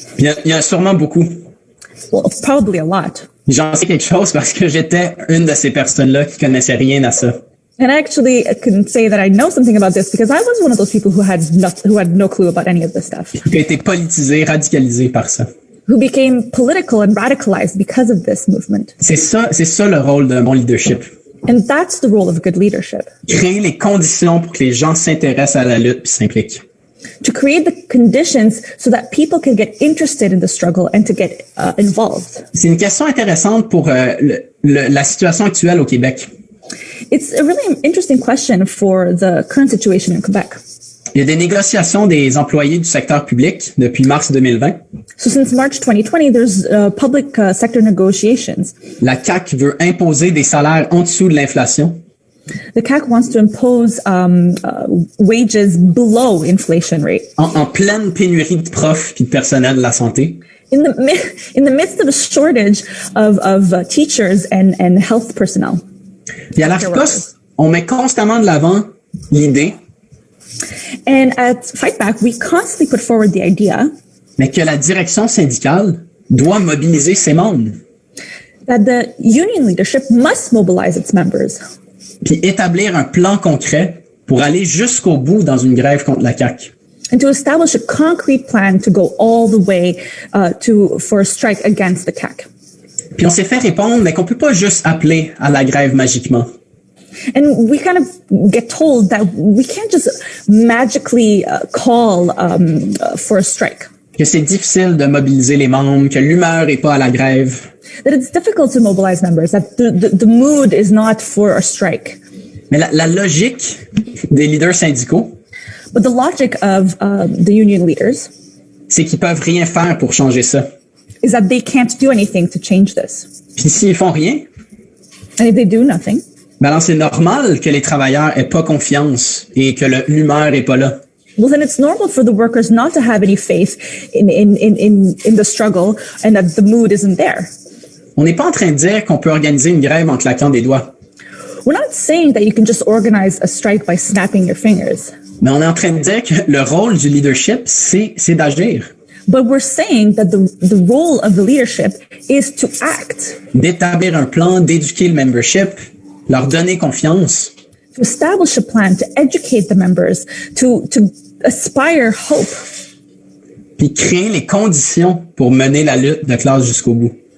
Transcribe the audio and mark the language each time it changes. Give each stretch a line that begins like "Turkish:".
French: Il y a sûrement beaucoup.
English: Well, probably a lot.
French: J'en sais quelque chose parce que j'étais une de ces personnes-là qui connaissaient rien à ça.
English: And actually, I can say that I know something about this because I was one of those people who had no clue about any of this stuff,
French: Qui a été politisé, radicalisé par ça.
English: who became political and radicalized because of this movement.
French: C'est ça le rôle d'un bon leadership.
English: And that's the role of good leadership,
French: Créer les conditions pour que les gens s'intéressent à la lutte puis s'impliquent.
English: to create the conditions so that people can get interested in the struggle and to get involved.
French: C'est une question intéressante pour la situation actuelle au Québec.
English: It's a really interesting question for the current situation in Quebec.
French: Il y a des négociations des employés du secteur public depuis mars 2020.
English: So since March 2020, there's public sector negotiations.
French: La CAQ veut imposer des salaires en dessous de l'inflation.
English: The CAC wants to impose wages below inflation rate
French: En pleine pénurie de profs et de personnel de la santé.
English: in the midst of a shortage of teachers and health personnel.
French: Puis à l'ARCOS, on met constamment de l'avant l'idée,
English: And at Fight Back, we constantly put forward the idea
French: mais que la direction syndicale doit mobiliser ses membres,
English: that the union leadership must mobilize its members
French: puis établir un plan concret pour aller jusqu'au bout dans une grève contre la CAQ.
English: and to establish a concrete plan to go all the way for a strike against the CAC.
French: Puis on s'est fait répondre mais qu'on peut pas juste appeler à la grève magiquement.
English: And we kind of get told that we can't just magically call for a strike,
French: Que c'est difficile de mobiliser les membres, que l'humeur est pas à la grève.
English: that it's difficult to mobilize members, that the mood is not for a strike.
French: Mais la logique des leaders syndicaux,
English: But the logic of the union leaders
French: c'est qu'ils peuvent rien faire pour changer ça.
English: is that they can't do anything to change this.
French: Puis s'ils font rien,
English: And if they do nothing,
French: ben alors c'est normal que les travailleurs aient pas confiance et que l'humeur est pas là.
English: well, then it's normal for the workers not to have any faith in the struggle and that the mood isn't there.
French: On n'est pas en train de dire qu'on peut organiser une grève en claquant des doigts,
English: We're not saying that you can just organize a strike by snapping your fingers,
French: mais on est en train de dire que le rôle du leadership, c'est d'agir,
English: but we're saying that the role of the leadership is to act,
French: d'établir un plan, d'éduquer le membership leur donner confiance,
English: to establish a plan, to educate the members, to aspire hope,
French: puis créer les conditions pour mener la lutte de classe jusqu'au bout.